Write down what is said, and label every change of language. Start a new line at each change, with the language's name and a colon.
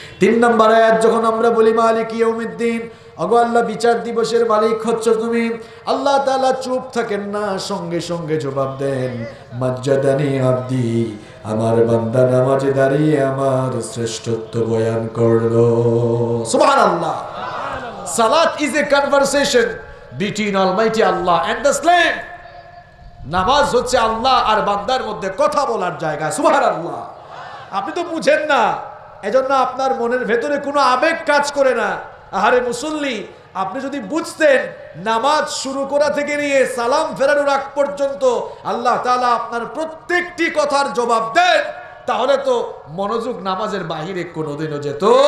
Bangla: 3 number আয়াত যখন আমরা বলি মালিক ইয়াউমিদ্দিন, ওগো আল্লাহ বিচার দিবসের মালিক হচ্ছো তুমি, আল্লাহ তাআলা চুপ থাকেন না, সঙ্গে সঙ্গে জবাব দেন, মাজ্জাদানি আব্দি, আমার বান্দা নামাজে দাঁড়িয়ে আমার শ্রেষ্ঠত্ব বয়ান করলো। সুবহানাল্লাহ।
English: Salat is a conversation between Almighty Allah and the slave.
Bangla: নামাজ হচ্ছে আল্লাহ আর বান্দার মধ্যে কথা বলার জায়গা। সুবহানাল্লাহ। আপনি তো বুঝেন না, এজন্য আপনার মনের ভেতরে কোনো আবেগ কাজ করে না। আহারে মুসল্লি, আপনি যদি বুঝতেন নামাজ শুরু করা থেকে নিয়ে সালাম ফেরানোর আগ পর্যন্ত আল্লাহ তাআলা আপনার প্রত্যেকটি কথার জবাব দেন, তাহলে তো মনোযোগ নামাজের বাহিরে কোনোদিনও যেত।